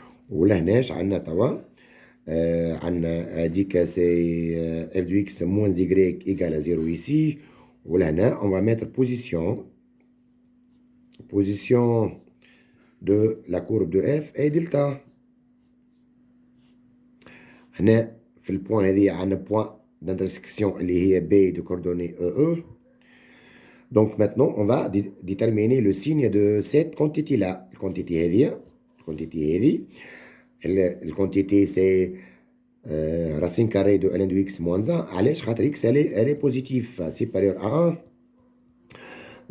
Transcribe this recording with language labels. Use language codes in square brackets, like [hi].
[ar] ولهناش عندنا توا عندنا هذيك [fr] سي f de x moins y égal à 0 ici. [ar] ولهنا [fr] on va mettre position de la courbe de f et delta. [ar] هنا في البوان هذه عندنا بوان d'intersection اللي هي [fr] B de coordonnées EE. Donc maintenant on va déterminer le signe de cette quantité-là. La quantité [ar] هذه الquantité [fr] c'est racine carrée de ln de x moins 1. [ar] علاش؟ خاطر [fr] x elle est positive supérieure à 1.